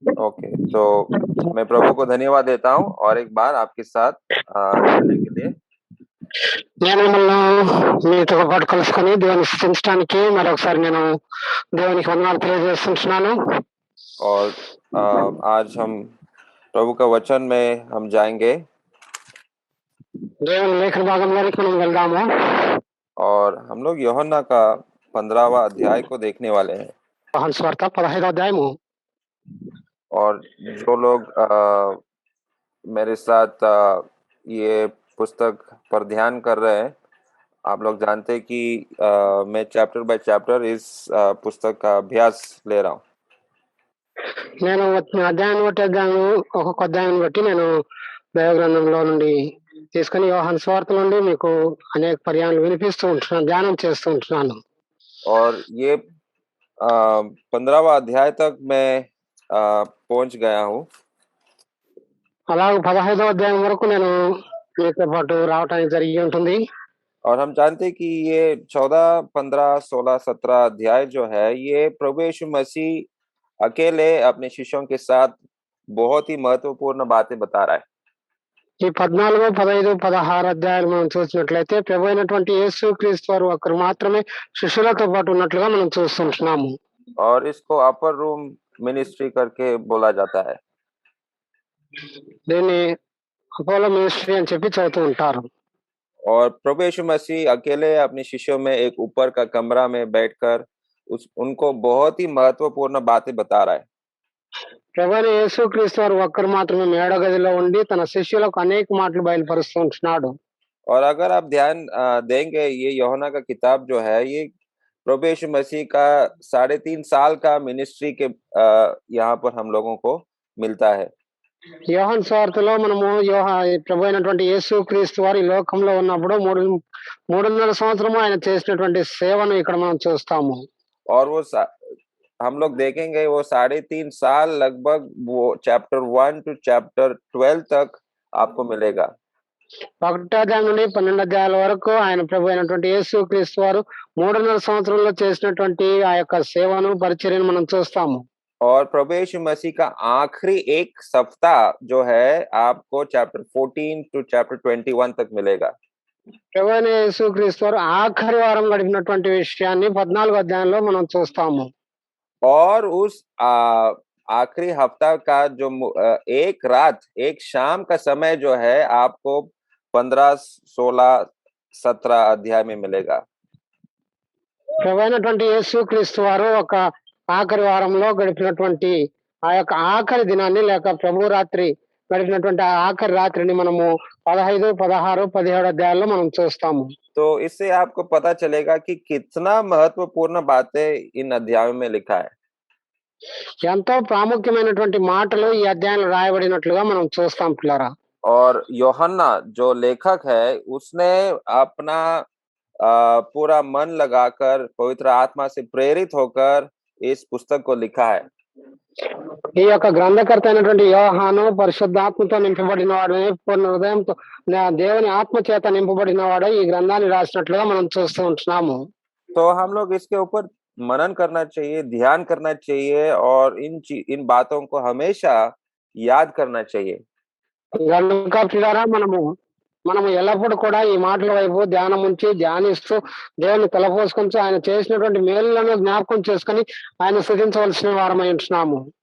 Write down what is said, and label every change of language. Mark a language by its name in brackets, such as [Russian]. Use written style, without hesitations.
[Hindi] Okay, तो मैं प्रभु को धन्यवाद देता हूँ और एक बार आपके साथ जुड़ने के लिए। [Telugu] నేను మిమ్మల్ని మీతో పాటు కలుసుకొని దేవుని స్థుతించడానికి మరొకసారి నేను దేవునికి వందనాలు తెలియజేస్తున్నాను. [Hindi] और आज हम प्रभु का वचन में हम जाएंगे [Telugu] దేవుని లేఖన భాగంలోనికి మనం వెళ్దాము. [Hindi] और हम लोग यूहन्ना का 15वां अध्याय को देखने वाले हैं. [Telugu] యోహాను సువార్త 15వ అధ్యాయము. [Hindi] और जो लोग मेरे साथ ये पुस्तक पर ध्यान कर रहे हैं, आप लोग जानते हैं कि मैं चैप्टर बाय चैप्टर इस पुस्तक का अभ्यास ले रहा हूँ. [Telugu] నేను అధ్యాయం బట్టి ఒక్కొక్క అధ్యాయం బట్టి నేను దైవ గ్రంథంలో నుండి తీసుకుని యోహాను సువార్త నుండి మీకు అనేక పర్యాలు వినిపిస్తూ ఉంటున్నాను, ధ్యానం చేస్తూ ఉంటున్నాను. [Hindi] और ये 15वां अध्याय तक मैं पहुंच गया हूँ. [Telugu] అలాగే 15వ అధ్యాయం వరకు నేను మీతో పాటు రావడానికి జరిగి ఉంటుంది. [Hindi] और हम जानते हैं कि ये 14, 15, 16, 17 अध्याय जो है, ये प्रभु यीशु मसीह अकेले अपने शिष्यों के साथ बहुत ही महत्वपूर्ण बातें बता रहा है. [Telugu] ఈ 14, 15, 16 అధ్యాయాలు మనం చూసినట్లయితే ప్రభు అయినటువంటి యేసు క్రీస్తు వారు ఒకరు మాత్రమే శిష్యులతో పాటు ఉన్నట్లుగా మనం చూస్తుంటున్నాము. [Hindi] और इसको अपर रूम मिनिस्ट्री करके बोला जाता है. [Telugu] దీన్ని అపోలో మినిస్ట్రీ అని చెప్పి చదువుతూ ఉంటారు. [Hindi] और प्रभु यीशु मसीह अकेले अपने शिष्यों में एक ऊपर का कमरा में बैठकर उनको बहुत ही महत्वपूर्ण बातें बता रहा है. [Telugu] ప్రభు అయిన యేసు క్రీస్తు వారు ఒక్కరు మాత్రమే మేడ గదిలో ఉండి తన శిష్యులకు అనేక మాటలు బయలుపరుస్తూ ఉంటున్నాడు. [Hindi] और अगर आप ध्यान देंगे, ये यूहन्ना का किताब जो है, ये प्रभु यीशु मसीह का 3.5 साल का मिनिस्ट्री के यहाँ पर हम लोगों को मिलता है. [Telugu] యోహాను సువార్తలో మనము ప్రభు అయినటువంటి యేసు క్రీస్తు వారు ఈ లోకంలో ఉన్నప్పుడు 3.5 సంవత్సరము ఆయన చేసినటువంటి సేవను ఇక్కడ మనం చూస్తాము. [Hindi] और वो हम लोग देखेंगे वो 3.5 साल लगभग वो चैप्टर 1 to चैप्टर 12 तक आपको मिलेगा. [Telugu] 1వ అధ్యాయం నుండి 12 అధ్యాయాల వరకు ఆయన ప్రభు అయినటువంటి యేసు క్రీస్తు వారు 3.5 సంవత్సరంలో చేసినటువంటి ఆ యొక్క సేవను పరిచర్యను మనం చూస్తాము. [Hindi] और प्रभु यीशु मसीह का आखिरी एक सप्ताह जो है आपको चैप्टर 14 to चैप्टर 21 तक मिलेगा. [Telugu] ప్రభు అయిన యేసు క్రీస్తు వారు ఆఖరి వారం గడిపినటువంటి విషయాన్ని 14వ అధ్యాయంలో మనం చూస్తాము. [Hindi] और उस आखिरी हफ्ता का जो एक रात, एक शाम का समय जो है आपको 15, 16, 17 अध्याय में मिलेगा. [Telugu] ప్రభు అయినటువంటి యేసు క్రీస్తు వారు ఒక ఆఖరి వారంలో గడిపినటువంటి ఆ యొక్క ఆఖరి దినాన్ని లేక ప్రభు రాత్రి గడిపినటువంటి ఆ ఆఖరి రాత్రిని మనము 15, 16, 17 అధ్యాయాల్లో మనం చూస్తాము. [Hindi] तो इससे आपको पता चलेगा कि कितना महत्वपूर्ण बातें इन अध्यायों में लिखा है. [Telugu] ఎంతో ప్రాముఖ్యమైనటువంటి మాటలు ఈ అధ్యాయంలో రాయబడినట్లుగా మనం చూస్తాం పిల్లరా. [Hindi] और यूहन्ना जो लेखक है, उसने अपना पूरा मन लगाकर पवित्र आत्मा से प्रेरित होकर इस पुस्तक को लिखा है. [Telugu] ఈ యొక్క గ్రంథకర్త అయినటువంటి యోహాను పరిశుద్ధాత్మతో నింపబడిన వాడు, పూర్ణ హృదయంతో దేవుని ఆత్మ చేత నింపబడిన వాడు ఈ గ్రంథాన్ని రాసినట్లుగా మనం చూస్తూ ఉంటున్నాము. [Hindi] तो हम लोग इसके ऊपर मनन करना चाहिए, ध्यान करना चाहिए और इन बातों को हमेशा याद करना चाहिए. [Telugu] కనుక పిల్లరా మనము ఎల్లప్పుడూ కూడా ఈ మాటల వైపు ధ్యానం ఉంచి ధ్యానిస్తూ దేవుని తలపోసుకొని ఆయన చేసినటువంటి మేలులను జ్ఞాపకం చేసుకుని ఆయన స్థుతించవలసిన వారమై ఉంటున్నాము.